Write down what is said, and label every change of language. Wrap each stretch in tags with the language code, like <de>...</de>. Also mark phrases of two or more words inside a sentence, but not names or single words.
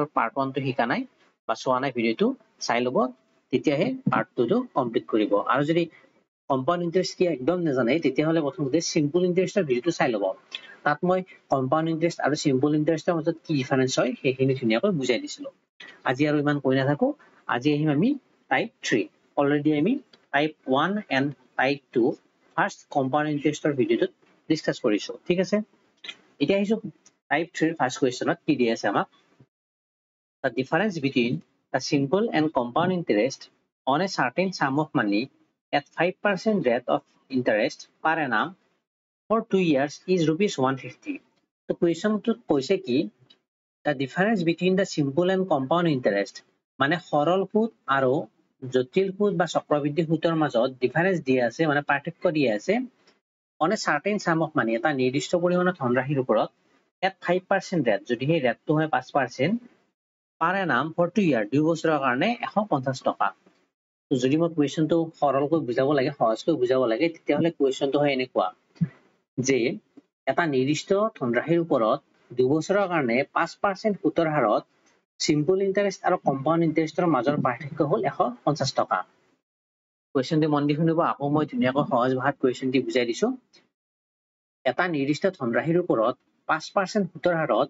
<as>পাৰ্ট 1 টো শিকা নাই বা চোৱা নাই ভিডিওটো চাই ল'ব তেতিয়াহে পাৰ্ট 2 টো কমপ্লিট কৰিব আৰু যদি</as> <en>compound interest</en> <as>কি একদম নাজানে তেতিয়াহ'লে প্ৰথমতে</as> <en>simple interest</en> <as>ভিডিওটো চাই ল'ব তাত মই</as> <en>compound interest</en> <as>আৰু</as> <en>simple interest</en> <as>মাজত কি ডিফাৰেন্স হয় সেইখিনি ধুনীয়াকৈ বুজাই দিছিলো আজি আৰু ইমান কৈ নাথাকো আজি আহিম আমি</as> <en>type 3 already</en> <as>আমি</as> <en>type 1 and type 2 first compound interest</en> <as>ভিডিওটো ডিসকাস কৰিছো ঠিক আছে এতিয়া আহিছো</as> <en>type 3 first question</en> <as>কি দিয়া আছে আমাক</as> <en>the difference between the simple and compound interest on a certain sum of money at 5% rate of interest per annum for 2 years is rupees 150 the question to</en> <as>কৈছে কি</as> <en>the difference between the simple and compound interest</en> <as>মানে সৰল সুদ আৰু জটিল সুদ বা চক্ৰবৃদ্ধি সুদৰ মাজত ডিফাৰেন্স দিয়া আছে মানে পাৰ্থক্য দিয়া আছে</as> <en>on a certain sum of money</en> <as>এটা নিৰ্দিষ্ট পৰিমাণৰ ধনৰাশিৰ ওপৰত</as> <en>at 5% rate</en> <as>যদি সেই ৰেটটো হয় 5%</as> <en>per annum for 2 year</en> <as>2 বছৰৰ কাৰণে 150 টকা যদি মই কুৱেশ্যনটো সৰলকৈ বুজাব লাগে সহজকৈ বুজাব লাগে তেতিয়াহ'লে কুৱেশ্যনটো হয় এনেকুৱা যে এটা নিৰ্দিষ্ট ধনৰাশিৰ ওপৰত 2 বছৰৰ কাৰণে 5% সুতৰ হাৰত</as> <en>simple interest</en> <as>আৰু</as> <en>compound interest</en> <as>মাজৰ পাৰ্থক্য হ'ল 150 টকা কুৱেশ্যনটো মন দি শুনিব আকৌ মই ধুনীয়াকৈ সহজ ভাষাত কুৱেশ্যনটো বুজাই দিছো এটা নিৰ্দিষ্ট ধনৰাশিৰ ওপৰত 5% সুতৰ হাৰত</as>